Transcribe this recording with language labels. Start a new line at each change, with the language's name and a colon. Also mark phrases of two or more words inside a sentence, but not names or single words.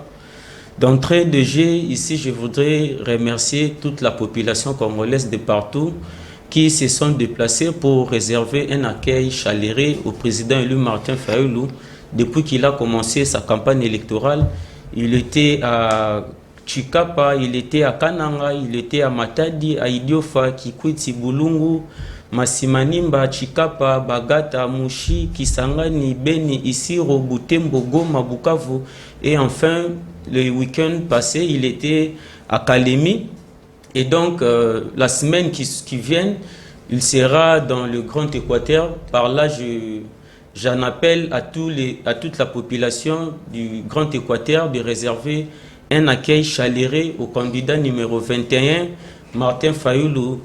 French: D'entrée de jeu, ici, je voudrais remercier toute la population congolaise de partout qui se sont déplacés pour réserver un accueil chaleureux au président élu Martin Fayulu depuis qu'il a commencé sa campagne électorale. Il était à Chikapa, il était à Kananga, il était à Matadi, à Idiofa, Kikwiti, Bulungu, Masimanimba, Chikapa, Bagata, Mushi, Kisangani, Beni, Isiro, Butembo, Goma, Bukavu. Et enfin, le week-end passé, il était à Kalemi. Et donc, la semaine qui vient, il sera dans le Grand Équateur. Par là, j'en appelle à toute la population du Grand Équateur de réserver un accueil chaleureux au candidat numéro 21, Martin Fayulu.